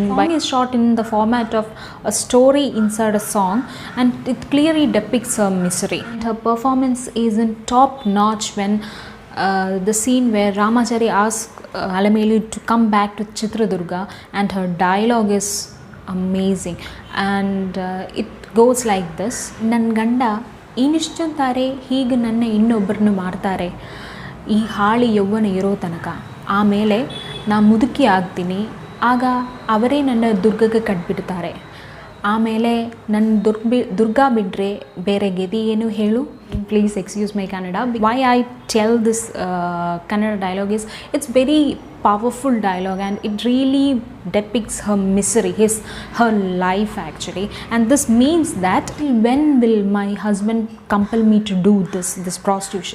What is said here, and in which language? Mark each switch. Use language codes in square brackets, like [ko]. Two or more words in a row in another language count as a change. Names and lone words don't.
[en] The song is shot in the format of a story inside a song, and it clearly depicts her misery. And her performance is in top notch when the scene where Ramachari asks Alamelu to come back to Chitradurga, and her dialogue is amazing, and it goes like this: [kn] ನನ್ ಗಂಡ ಇನಿಶ್ಚಂತರೆ ಹೀಗೆ ನನ್ನ ಇನ್ನೊಬ್ಬರ್ನು ಮಾಡ್ತಾರೆ ಈ ಹಾಳಿ ಯೌವನ ಇರೋ ತನಕ, ಆಮೇಲೆ ನಾ ಮುದುಕಿ ಆಗ್ತೀನಿ, ಆಗ ಅವರೇ ನನ್ನ ದುರ್ಗಕ್ಕೆ ಕಟ್ಬಿಡ್ತಾರೆ, ಆಮೇಲೆ ನನ್ನ ದುರ್ಗಾ ಬಿಟ್ಟರೆ ಬೇರೆ ಗೆದಿ ಏನು ಹೇಳು. [en] Please excuse my Kannada. Why I tell this Kannada dialogue is, it's very powerful dialogue and it really depicts her misery, her life actually. And this means that when will my husband compel me to do this prostitution?